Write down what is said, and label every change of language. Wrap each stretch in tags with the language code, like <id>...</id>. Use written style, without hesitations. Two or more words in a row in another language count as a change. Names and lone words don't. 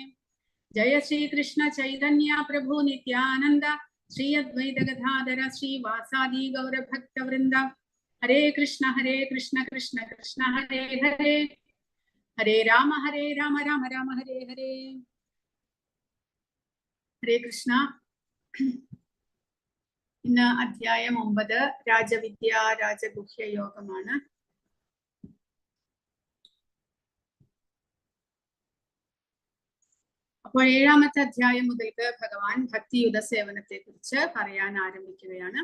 <sa>Jaya Shri Krishna Chaitanya Prabhu Nityananda Shri Advaita Gadadhara Shri Vasadi Gaura Bhakta Vrinda. Hare Krishna Krishna Krishna Hare Hare Hare Rama Rama Rama Hare Hare. Hare Krishna.</sa> <ml>ഇന്ന് അധ്യായം 9 രാജവിദ്യ രാജഗുഹ്യ യോഗമാണ്. അപ്പോൾ 7ാമത്തെ അധ്യായം മുതൽക്ക് ഭഗവാൻ ഭക്തിയുത സേവനത്തെ കുറിച്ച് പറയാൻ ആരംഭിക്കുകയാണ്.</ml>